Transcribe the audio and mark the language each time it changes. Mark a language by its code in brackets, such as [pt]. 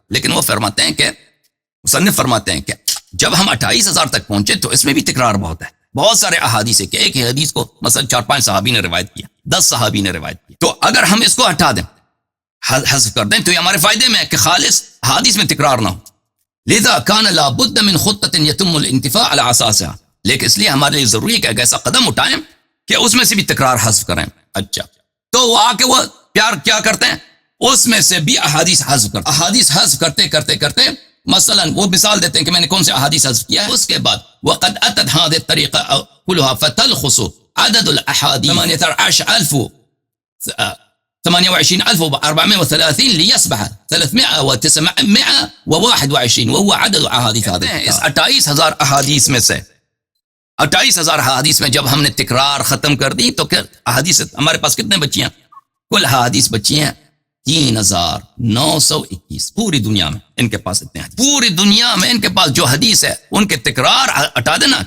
[ur] لیکن وہ فرماتے ہیں کہ مصنف فرماتے ہیں کہ جب ہم 28,000 تک پہنچے تو اس میں بھی تکرار بہت ہے. بہت سارے احادیث ہے کہ ایک ہی حدیث کو مثلا 4-5 صحابی نے روایت کیا، 10 صحابی نے روایت کیا. تو اگر ہم اس کو ہٹا دیں، حذف کر دیں، تو یہ ہمارے فائدے میں ہے کہ خالص حدیث میں تکرار نہ ہو. [ar] لذا كان لا بد من خطة يتم الانتفاع على اساسها. [ur] لیکن اس لیے ہمارے لیے ضروری ہے کہ ایک ایسا قدم اٹھائیں کہ اس میں سے بھی تکرار حذف کریں. اچھا، تو وہ آ کے وہ پیار کیا کرتے ہیں، اس میں سے بھی احادیث حذف کرتے ہیں. احادیث حذف کرتے مثلا وہ مثال دیتے ہیں کہ میں نے کون سے احادیث حذف کیا ہے. اس کے بعد [ar] وقد اتت هذه الطريقه كلها فتلخص عدد الاحاديث 18,000 28430 ليصبح 321 وهو عدد احاديث هذا. [ur] اس 28000 احادیث میں سے 28000 احادیث میں جب ہم نے تکرار ختم کر دی تو پھر احادیث ہمارے پاس کتنے بچی ہیں؟ کل احادیث بچی ہیں 3921. پوری دنیا میں ان کے پاس اتنے حدیث. پوری دنیا میں ان کے پاس جو حدیث ہے ان کے تکرار ہٹا دینا.